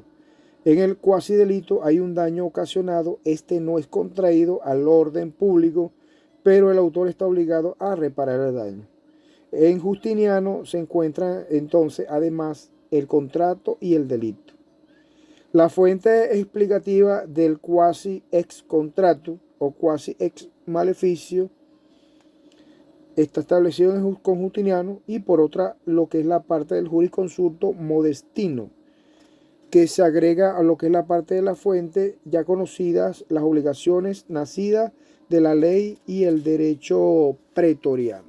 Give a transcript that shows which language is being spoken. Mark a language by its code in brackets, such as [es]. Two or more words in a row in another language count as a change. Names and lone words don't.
[es] En el cuasi delito hay un daño ocasionado, este no es contraído al orden público, pero el autor está obligado a reparar el daño. En Justiniano se encuentra entonces además el contrato y el delito. La fuente explicativa del [la] quasi ex contrato o quasi ex maleficio [es] está establecido con Justiniano, y por otra lo que es la parte del jurisconsulto Modestino, que se agrega a lo que es la parte de la fuente ya conocidas, las obligaciones nacidas de la ley y el derecho pretoriano.